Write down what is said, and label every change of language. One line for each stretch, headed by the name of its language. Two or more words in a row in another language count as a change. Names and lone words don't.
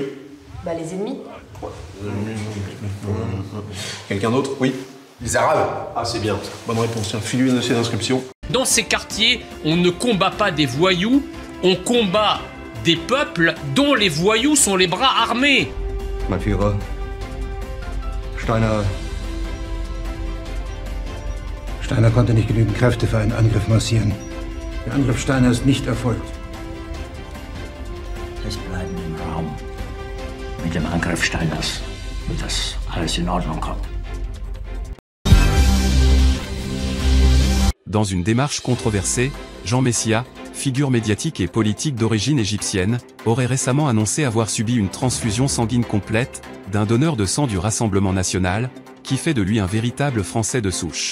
French: Les ennemis. Quelqu'un d'autre? Oui. Les Arabes. Ah, c'est bien. Bonne réponse. Tiens, file-lui un dossier d'inscription. Dans ces quartiers, on ne combat pas des voyous, on combat des peuples dont les voyous sont les bras armés.
German: Mein Führer, Steiner konnte nicht genügend Kräfte für einen Angriff massieren. Der Angriff Steiner ist nicht erfolgt. Es bleiben im Raum. Mit dem Angriff Steiners wird das alles in Ordnung kommen.
French: Dans une démarche controversée, Jean Messia, figure médiatique et politique d'origine égyptienne, aurait récemment annoncé avoir subi une transfusion sanguine complète d'un donneur de sang du Rassemblement national, qui fait de lui un véritable Français de souche.